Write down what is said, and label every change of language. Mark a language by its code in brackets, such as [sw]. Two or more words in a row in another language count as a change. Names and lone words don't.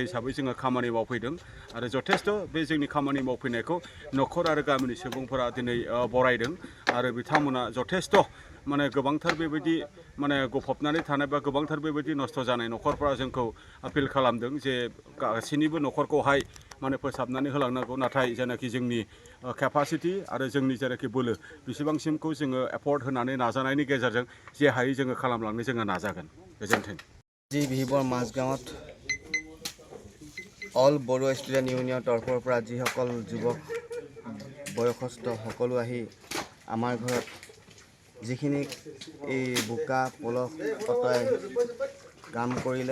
[brx] हिसाबै जोङो खामानि मावफैदों आरो जथेस्थ' बे जोंनि खामानि मावफैनायखौ नखर आरो गामिनि सुबुंफोरा दिनै बरायदों आरो बिथांमोना जथेस्थ' माने गोबांथार बेबायदि माने गफबनानै थानाय बा गोबांथार बेबायदि नस्थ' जानाय नखरफोरा जोंखौ आपिल खालामदों जे गासैनिबो नखरखौहाय माने फोसाबनानै होलांनांगौ नाथाय जेनाखि जोंनि केपासिटि आरो जोंनि जेनाखि बोलो बेसेबांसिमखौ जोङो एफर्ट होनानै नाजानायनि गेजेरजों जे हायै जोङो खालामलांनो जोङो नाजागोन गोजोन्थों [as] আজি বিহিবৰ মাজগাঁৱত অল বড়ো ষ্টুডেণ্ট ইউনিয়নৰ তৰফৰ পৰা যিসকল যুৱক বয়সস্থ সকলো আহি আমাৰ ঘৰত যিখিনি এই বোকা পলস অতৰাই কাম কৰিলে